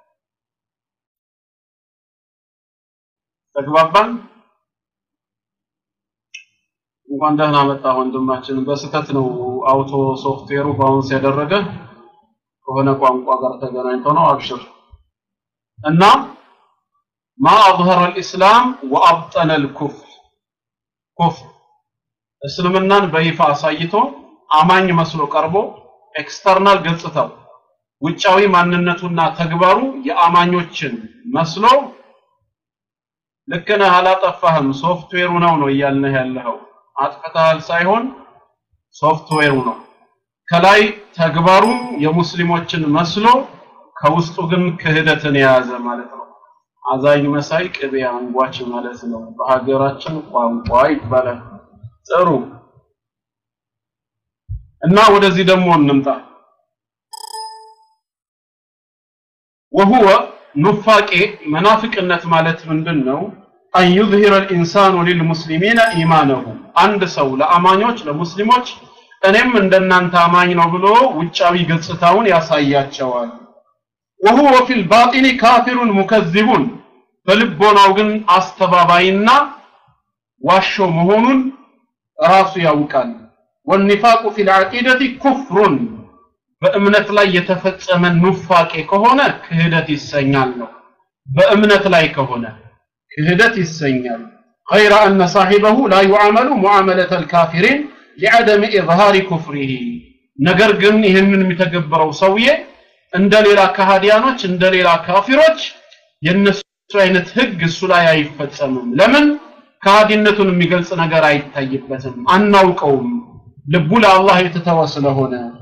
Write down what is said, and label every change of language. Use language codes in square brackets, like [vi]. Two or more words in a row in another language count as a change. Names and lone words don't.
[am] ተግባባን እንኳን ደህና መጣ ወንድማችን በስተት ነው አውቶ ሶፍትዌሩ ባውንስ ያደረገ ከሆነ ቋንቋ ጋር ተገናኝቶ ነው አብሽር እና [ar] ما أظهر الإسلام وأبطن الكفر كفر [am] እስልምናን በይፋ አሳይቶ አማኝ መስሎ ቀርቦ ኤክስተርናል ገጽታው ውጫዊ ማንነቱና ተግባሩ የአማኞችን መስሎ ለከነ አላጠፋህም ሶፍትዌሩ ነው ይያልነህ ያለው አጥፍተሃል ሳይሆን ሶፍትዌሩ ነው ከላይ ተግባሩ የሙስሊሞችን መስሎ ከውስጡ ግን ክህደትን የያዘ ማለት ነው አዛኝ መሳይ ቅቤ አንጓች ማለት ነው በሀገራችን ቋንቋ ይባላል ጥሩ እና ወደዚህ ደግሞ እንምጣ [ar] وهو نفاق [am] منافقነት ማለት ምንድነው أن [ar] يظهر الإنسان للمسلمين إيمانه [am] አንድ ሰው ለአማኞች ለሙስሊሞች እኔም እንደናንተ አማኝ ነው ብሎ ውጫዊ ገጽታውን ያሳያቸዋል [ar] وهو في الباطن كافر [am] مكذب በልቦናው ግን አስተባባይና ዋሾ መሆኑን ራሱ ያውቃል [ar] والنفاق في العقيدة كفر [am] በእምነት ላይ የተፈጸመ ኑፋቄ ከሆነ ክህደት ይሰኛል ነው በእምነት ላይ ከሆነ ክህደት ይሰኛል [ar] غير أن صاحبه لا يعامل معاملة الكافرين لعدم إظهار كفره [am] ነገር ግን ይሄንን የሚተገበረው ሰውዬ እንደሌላ ከሃዲያኖች እንደሌላ ካፊሮች የነሱ አይነት ህግ እሱ ላይ አይፈጸምም ለምን ከሃዲነቱን የሚገልጽ ነገር አይታይበትም አናውቀውም ልቡ ለአላህ የተተወ ስለሆነ